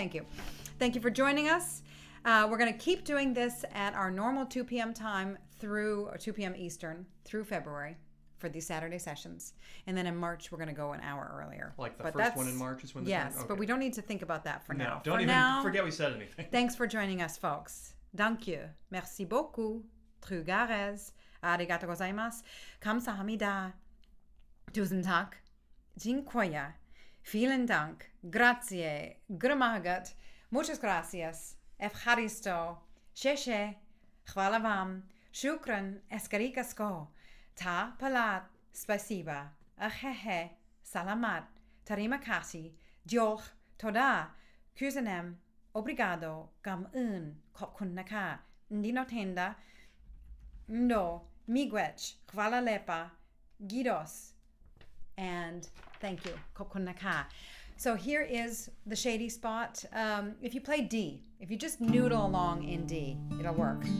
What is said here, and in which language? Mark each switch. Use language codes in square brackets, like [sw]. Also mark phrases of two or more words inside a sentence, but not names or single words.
[en] Thank you for joining us. We're going to keep doing this at our normal 2 p.m. time through 2 p.m. Eastern through February for these Saturday sessions. And then in March, we're going to go an hour earlier. Like the first one in March is when the Yes, okay. but we don't need to think about that for now. Don't for even now, forget we said anything. Thanks for joining us, folks. [fr] Dank you. Merci beaucoup. [br] Trugares. [ja] ありがとうございます. Kamsahamnida. [da] Tusen tak. [de] Dziękuję. Vielen Dank. Grazie. [es] Gramagat. Muchas gracias. Evharisto. [hr] Sheshe. Hvala vam. Shukran. [eu] Eskarikasko. Ta palat. Spasiba. [id] Ahehe. Salamat. Tarima kasi. Diolch. Toda. Kusanem. [pt] Obrigado. Gam un. [sn] ขอบคุณนะคะ Ndino tenda. No. [sl] Miigwech. Hvala lepa. Gidos. [en] And thank you. ขอบคุณนะคะ So here is the Shady Spot. If you play D, if you just noodle along in D, it'll work.